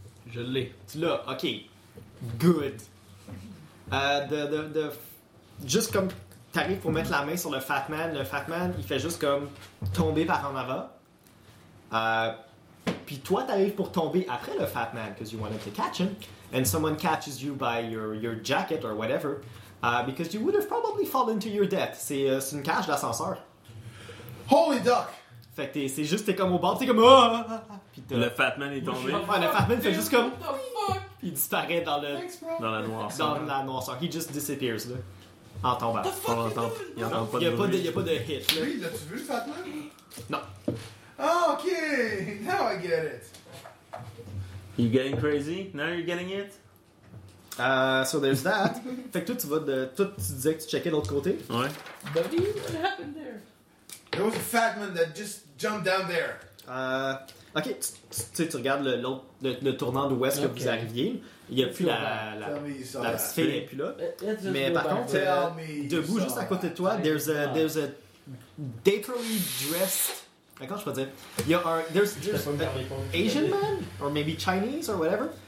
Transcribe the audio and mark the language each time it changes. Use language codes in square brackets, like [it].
[fr] Je l'ai. Tu l'as. [en] OK. Good. [fr] Juste comme t'arrives pour mettre la main sur le fat man, il fait juste comme tomber par en avant. Puis toi, t'arrives pour tomber après le fat man [en] because you wanted to catch him. And someone catches you by your jacket or whatever because you would have probably fallen to your death. [fr] C'est une cage d'ascenseur. [en] Holy duck! [fr] Fait que c'est juste, t'es comme au bord, t'es comme. Oh! Puis le fat man est tombé. Ouais, le fat man fait juste comme. Puis il disparaît dans le. Dans la noirceur. [en] He just disappears, là. [fr] En tombant. Pas longtemps. Il y a pas de hit, là. Oui, l'as-tu vu le fat man? Non. [en] Oh, ok! Now I get it! You getting crazy? Now you're getting it? So there's that. [fr] Fait que toi, tu disais que tu checkais de l'autre côté. Ouais. [en] But what happened there? There was a fat man that just jumped down there. [fr] Ok, tu regardes le tournant d'où est-ce que vous arriviez. Il n'y a plus la sphère et puis là. Mais par contre, debout juste à côté de toi, [en] there's a daintily dressed. [fr] D'accord, je peux dire. [en] There's an Asian man or maybe Chinese or whatever.